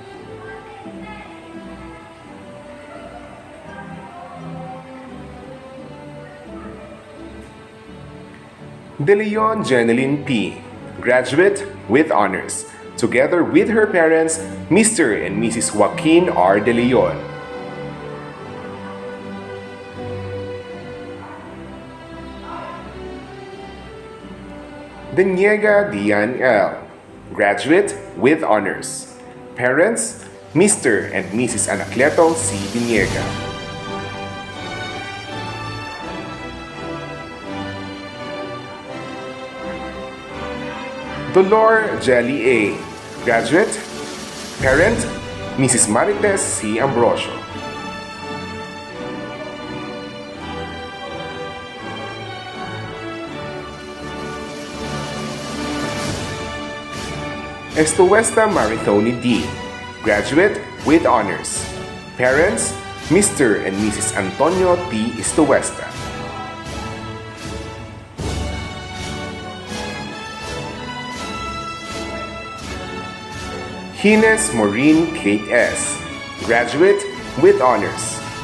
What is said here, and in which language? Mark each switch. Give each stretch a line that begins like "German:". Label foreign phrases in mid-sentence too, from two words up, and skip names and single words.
English: De Leon Jeneline P., graduate with honors, together with her parents, Mr. and Mrs. Joaquin R. De Leon. Deniega Dian L., graduate with honors. Parents, Mr. and Mrs. Anacleto C. Deniega. Dolor Jelly A., graduate. Parent, Mrs. Marites C. Ambrosio. Estuesta Marithoni D., graduate with honors. Parents, Mr. and Mrs. Antonio T. Estuesta. Hines Maureen Kate S., graduate with honors.